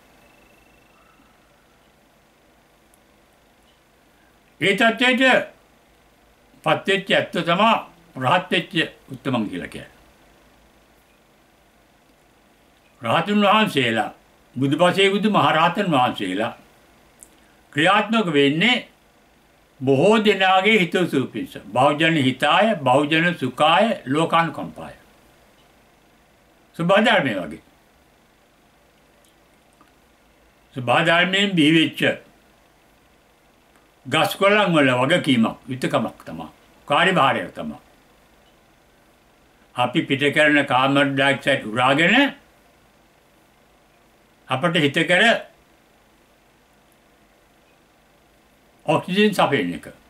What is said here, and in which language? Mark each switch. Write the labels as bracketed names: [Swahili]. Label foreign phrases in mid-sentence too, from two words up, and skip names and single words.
[Sinhala] ඒ තත්ත්වයට පත් වෙච්ච ඇත්ත තමයි රහත් වෙච්ච උත්තමන් කියලා කියන්නේ. රහතුන් වහන්සේලා බුදුපසේ බුදු මහරහතන් වහන්සේලා ක්‍රියාත්මක වෙන්නේ බොහෝ දෙනාගේ හිතසුව පිණිස. [Pali] බෞද්ධන හිතාය, බෞද්ධන සුඛාය, ලෝකානුකම්පාය. [Sinhala] ස්වභාව ධර්මයේ වගේ. ස්වභාව ධර්මයෙන් බිහිවෙච්ච ගස්කොළන් වල වගකීමක්, යුතුයකමක් තමයි. කාර්යභාරයක් තමයි. අපි පිට කරන කාබන් ඩයොක්සයිඩ් උරාගෙන අපට හිත කර ඔක්සිජන් සපයන එක.